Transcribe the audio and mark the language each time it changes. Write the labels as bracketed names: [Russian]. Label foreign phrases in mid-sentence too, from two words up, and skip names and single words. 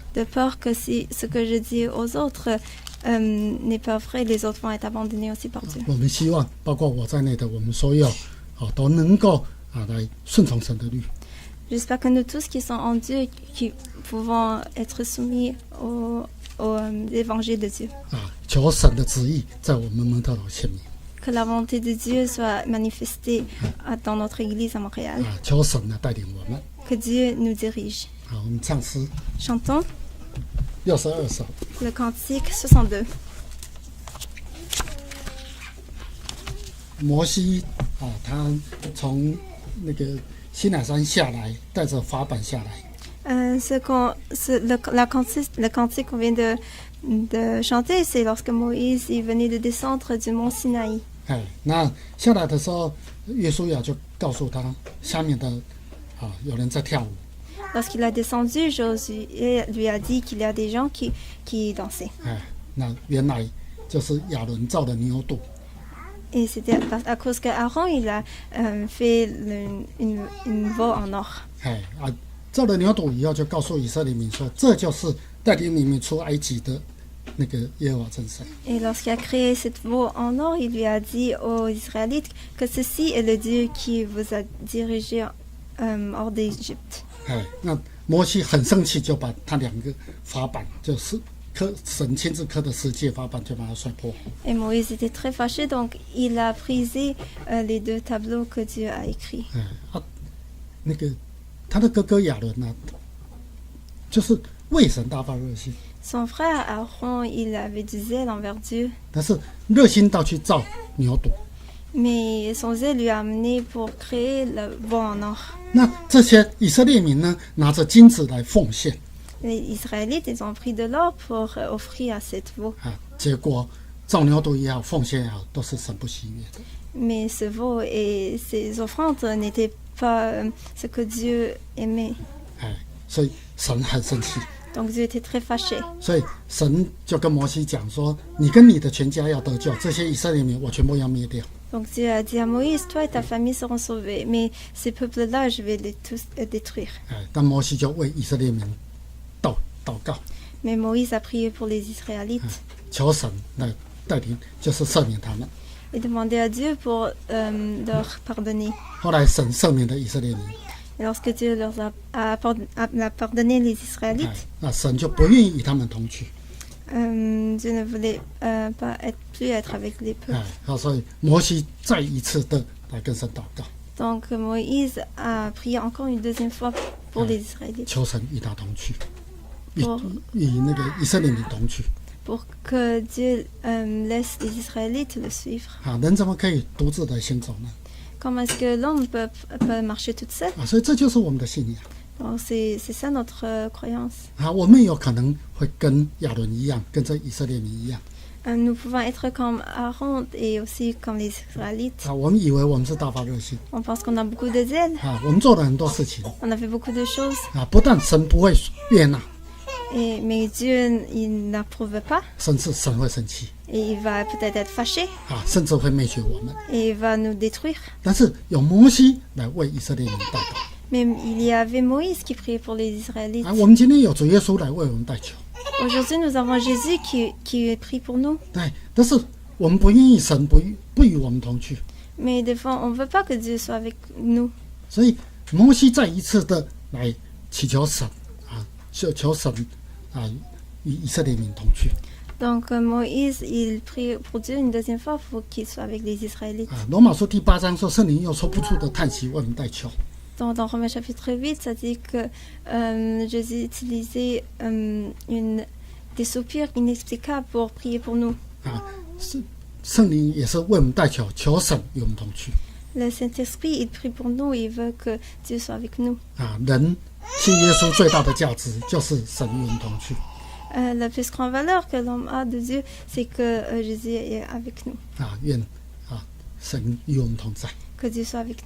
[French] De peur que si ce que je dis aux autres n'est pas vrai, les autres vont être abandonnés aussi par Dieu. [Chinese] 我们希望，包括我在内的我们所有，都能够来顺从神的律。 [French] J'espère que nous tous qui sommes en Dieu, qui pouvons être soumis au l'évangile de Dieu. [Chinese] 求神的旨意在我们蒙特楼显明。 [French] Que la volonté de Dieu soit manifestée dans notre église à Montréal. [Chinese] 求神呢带领我们。 [French] Que Dieu nous dirige. [Chinese] 好，我们唱诗。 [French] Chantons [Chinese] 62首。 [French] le cantique 62. [Chinese] 摩西他从那个西乃山下来，带着法版下来。 [French] Le cantique qu'on vient de chanter, c'est lorsque Moïse il venait de descendre du mont Sinaï. [Chinese] 那下来的时候，约书亚就告诉他，下面的有人在跳舞。 [French] Lorsqu'il a descendu, Josué lui a dit qu'il y a des gens qui dansaient. [Chinese] 那原来就是亚伦造的牛犊。 [French] Et c'était à cause qu'Aaron il a fait une veau en or. [Chinese] 造了牛犊以后，就告诉以色列民说，这就是带领你们出埃及的那个耶和华真神。 [French] Et lorsqu'il a créé cette veau en or, il lui a dit aux Israélites que ceci est le Dieu qui vous a dirigé hors d'Égypte. [Chinese] 那摩西很生气，就把他两个法版，就是神亲自刻的十诫法版，就把它摔破。 [French] Et Moïse était très fâché, donc il a brisé les deux tableaux que Dieu a écrits. [Chinese] 那个他的哥哥亚伦呢，就是为神大发热心。 [French] Son frère Aaron, il avait du zèle envers Dieu. [Chinese] 但是热心到去造牛犊。 [French] Mais son zèle lui a amené pour créer le veau en or. [Chinese] 那这些以色列民呢，拿着金子来奉献。 [French] Les Israélites, ils ont pris de l'or pour offrir à cette veau. [Chinese] 结果造牛犊也好，奉献也好，都是神不喜悦的。 [French] Mais ce veau et ses offrandes n'étaient pas ce que Dieu aimait. [Chinese] 所以神很生气。 [French] Donc Dieu était très fâché. [Chinese] 所以神就跟摩西讲说：“你跟你的全家要得救，这些以色列民我全部要灭掉。” [French] Donc Dieu a dit à Moïse, toi et ta famille seront sauvés, mais ces peuples-là, je vais les tous détruire. [Chinese] 但摩西就为以色列民祷告， [French] Mais Moïse a prié pour les Israélites [Chinese] 求神来带领，就是赦免他们。 [French] et demandé à Dieu pour leur pardonner. [Chinese] 后来神赦免了以色列民， [French] Et lorsque Dieu leur a pardonné les Israélites, [Chinese] 那神就不愿意与他们同去。 [French] Dieu ne voulait pas plus être avec les peuples. [Chinese] 所以摩西再一次的来跟神祷告， [French] Donc Moïse a prié encore une deuxième fois pour les Israélites, [Chinese] 求神与他同去，与那个以色列民同去。 [French] pour que Dieu laisse les Israélites le suivre. [Chinese] 人怎么可以独自的行走呢？ [French] Comment est-ce que l'homme peut marcher toute seule? [Chinese] 所以这就是我们的信仰。 [French] Donc c'est ça notre croyance. [Chinese] 我们有可能会跟亚伦一样，跟这以色列民一样。 [French] Nous pouvons être comme Aaron et aussi comme les Israélites. [Chinese] 我们以为我们是大发热心。 [French] On pense qu'on a beaucoup de zèle. [Chinese] 我们做了很多事情。 [French] On a fait beaucoup de choses. [Chinese] 不但神不会悦纳， [French] mais Dieu il n'approuve pas. [Chinese] 甚至神会生气。 [French] Et il va peut-être être fâché. [Chinese] 甚至会灭绝我们。 [French] Et il va nous détruire. [Chinese] 但是有摩西来为以色列民代祷。 [French] Mais il y avait Moïse qui priait pour les Israélites. [Chinese] 我们今天有主耶稣来为我们代求。 [French] Aujourd'hui, nous avons Jésus qui prie pour nous. [Chinese] 但是我们不愿意神不与我们同去。 [French] Mais des fois, on ne veut pas que Dieu soit avec nous. [Chinese] 所以摩西再一次的来祈求神求神与以色列民同去。 [French] Donc Moïse, il prie pour Dieu une deuxième fois pour qu'il soit avec les Israélites. [Chinese] 罗马书第8章说，圣灵用说不出的叹息为我们代求。 [French] Dans Romains chapitre 8, ça dit que Jésus utilisait des soupirs inexplicables pour prier pour nous. [Chinese] 圣灵也是为我们代求，求神与我们同去。 [French] Le Saint-Esprit, il prie pour nous et il veut que Dieu soit avec nous. [Chinese] 人信耶稣最大的价值就是神与我们同去。 [French] La plus grande valeur que l'homme a de Dieu, c'est que Jésus est avec nous. [Chinese] 愿神与我们同在， [French] Que Dieu soit avec nous.